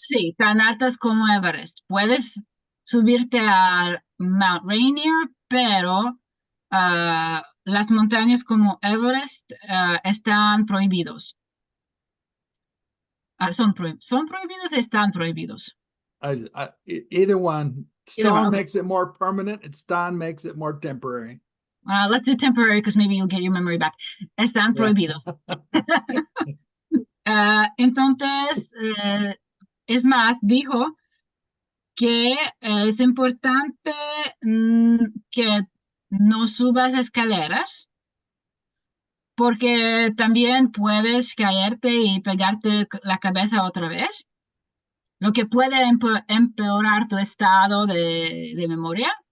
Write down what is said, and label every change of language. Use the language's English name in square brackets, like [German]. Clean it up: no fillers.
[Spanish] Sí, tan altas como Everest. Puedes subirte al Mount Rainier, pero las montañas como Everest están prohibidos. Son prohibidos, están prohibidos. [English] Either one. Either one, Song okay. makes it more permanent, and Stan makes it more temporary. Let's do temporary because maybe you'll get your memory back. [Spanish] Están [English] Yeah. [Spanish] prohibidos. Entonces, es más, dijo que es importante que no subas escaleras porque también puedes caerte y pegarte la cabeza otra vez, lo que puede empeorar tu estado de memoria.